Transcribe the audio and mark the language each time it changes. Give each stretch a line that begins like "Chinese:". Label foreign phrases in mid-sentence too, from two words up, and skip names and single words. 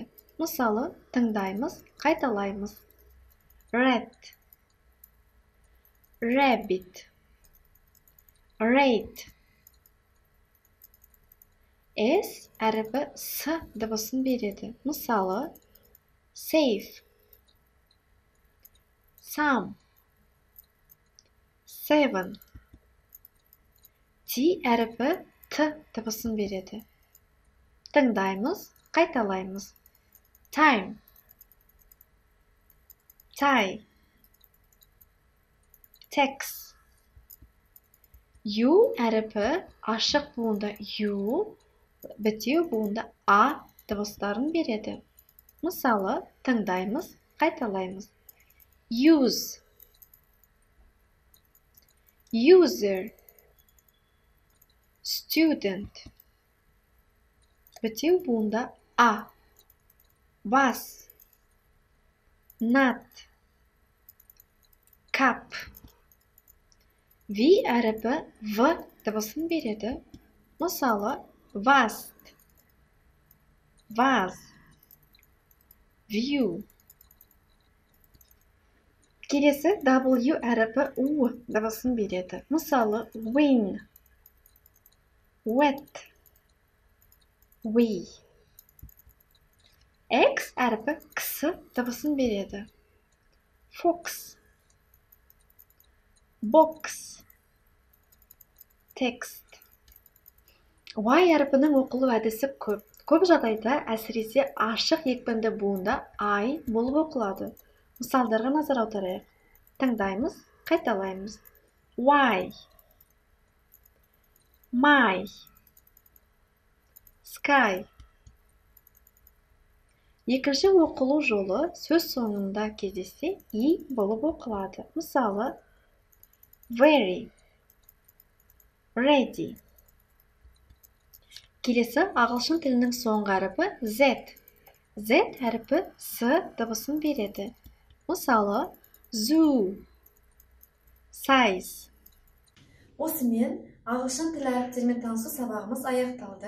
Kazakh: Мысалы, тыңдаймыз, қайталаймыз.
English: Red, rabbit, raid.
Kazakh: S әріпі S дыбысын береді. Мысалы,
English: safe, some, seven.
Kazakh: T әріпі T дыбысын береді. Тыңдаймыз, қайталаймыз.
English: Time, tie, tax.
Kazakh: U әріпі ашық буында U, бітеу буында A дыбыстарын береді. Мысалы, тыңдаймыз, қайталаймыз.
English: Use, user, student.
Kazakh: Бітеу буында A.
English: Bus, nut, cup.
Kazakh: V әріпі V дыбысын береді. Мысалы,
English: vast, vase, view.
Kazakh: Келесі W әріпі U дыбысын береді. Мысалы,
English: win, wet, we.
Kazakh: X әріпі X дыбысын береді.
English: Fox, box, text.
Kazakh: Y әріпінің оқылу әдісі көп. Көп жағдайда әсіресе ашық екпінді буында I болып оқылады. Мысалдарға назар аударайық. Тыңдаймыз, қайталаймыз. Y,
English: my, sky.
Kazakh: Екінші оқылу жолы сөз соңында кездессе I болып оқылады. Мысалы,
English: very, ready,
Kazakh: Келесі ағылшын тілінің соңғы әріпі Z. Z әріпі С дыбысын береді. Мысалы,
English: zoo, size.
Kazakh: Осымен ағылшын тілі әріптерімен танысу сабағымыз аяқталды.